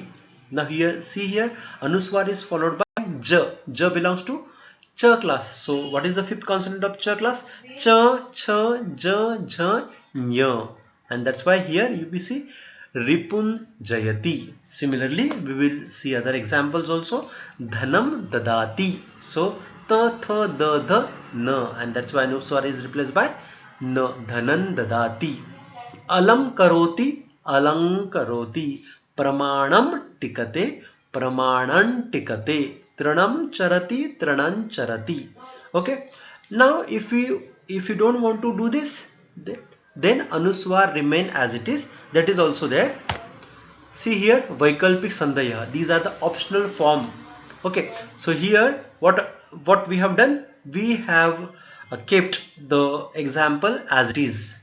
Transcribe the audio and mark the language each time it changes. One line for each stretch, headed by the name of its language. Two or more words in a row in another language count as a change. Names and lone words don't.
English: Now here, see here, Anuswar is followed by J. J belongs to Ch class. So what is the fifth consonant of Ch class? Ch, Ch, J, J, Nya. And that's why here you will see
Sanskrit: रिपुं जयति.
English: Similarly, we will see other examples also.
Sanskrit: धनं ददाति.
English: So ta, tha, da, dha, na. And that's why Anuswar is replaced by na.
Sanskrit: धनन् ददाति। अलम् करोति. अलङ् करोति। प्रमाणम् टिकते. प्रमाणन् टिकते। तृणं चरति. तृणन् चरति.
English: Okay. Now if you don't want to do this, then Anuswar remain as it is. That is also there. See here,
Sanskrit: वैकल्पिक सन्ध्या.
English: These are the optional form. Okay. So here, what we have done? We have kept the example as it is.